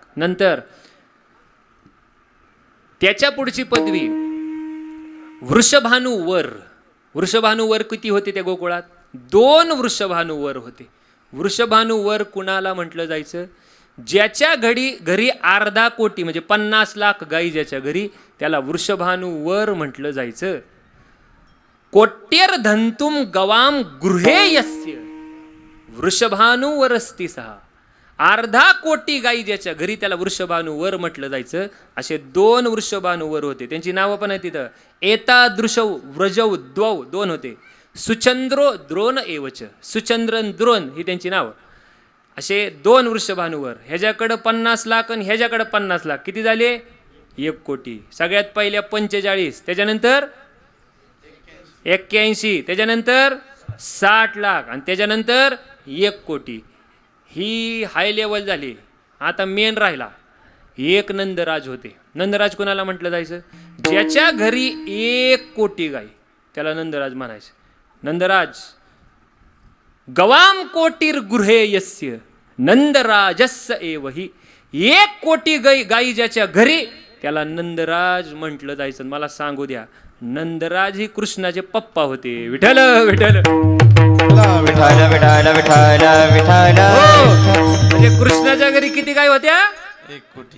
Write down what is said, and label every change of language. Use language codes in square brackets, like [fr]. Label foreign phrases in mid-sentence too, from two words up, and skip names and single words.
[mr] नंतर त्याच्या पुढची पदवी वृषभानुवर. वृषभानुवर किती होते त्या गोकुळात? 2 वृषभानुवर होते. वृषभानुवर कुणाला म्हटलं जायचं? ज्याच्या घरी अर्धा कोटी म्हणजे 50 लाख गाई ज्याच्या घरी, त्याला वृषभानुवर म्हटलं जायचं. [sa] कोट्यर धंतुम गवाम गृहे यस्य वृषभानुवरस्ति सहा. [mr] अर्धा कोटी गाई ज्याच्या घरी, त्याला वृषभानुवर म्हटलं जायचं. असे 2 वृषभानुवर होते. त्यांची नावं पण आहे तिथं. [sa] एतादृशौ व्रजौ द्वौ 2 होते. सुचंद्रो द्रोण एवच. [mr] सुचंद्रन द्रोण ही त्यांची नावं. असे 2 वृषभानुवर. ह्याच्याकडं 50 लाख आणि ह्याच्याकडं 50 लाख. किती झाले? 1 कोटी. सगळ्यात पहिल्या 45, त्याच्यानंतर 81, त्याच्यानंतर 60 लाख आणि त्याच्यानंतर 1 कोटी. ही [en] high level [mr] झाली. आता मेन राहिला एक नंदराज होते. नंदराज कोणाला म्हटलं जायचं? ज्याच्या घरी 1 कोटी गाई, त्याला नंदराज म्हणायचं. [sa] नंदराज गवाम कोटीर गृहे यस्य नंदराजस्य एवही. [mr] 1 कोटी गाई ज्याच्या घरी, त्याला नंदराज म्हटलं जायचं. मला सांगू द्या, नंदराज ही कृष्णाचे पप्पा होते. विठ्ठल विठ्ठल विठाला विठाला विठाला विठाला. म्हणजे कृष्णाच्या घरी किती गाय होत्या? 1 कोटी.